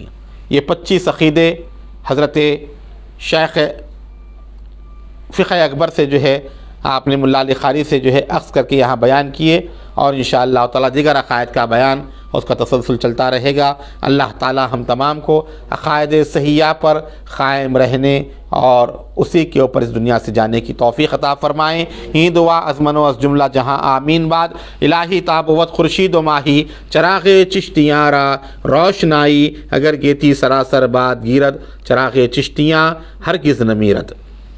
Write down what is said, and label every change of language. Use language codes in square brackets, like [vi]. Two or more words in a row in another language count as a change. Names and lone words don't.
[ur] یہ 25 عقیدے حضرت شیخ فقہ اکبر سے جو ہے آپ نے ملا علی قاری سے جو ہے اخذ کر کے یہاں بیان کیے، اور [ar] انشاءاللہ تعالیٰ [ur] دیگر عقائد کا بیان اس کا تسلسل چلتا رہے گا۔ اللہ تعالیٰ ہم تمام کو عقائد صحیحہ پر قائم رہنے اور اسی کے اوپر اس دنیا سے جانے کی توفیق عطا فرمائیں۔ [fa] ہی دعا از من و از جملہ جہاں آمین بعد۔ الہی تابوت خورشید و ماہی، چراغ چشتیاں را روشنائی، اگر گیتی سراسر باد گیرد، چراغ چشتیاں ہرگز نہ میرد۔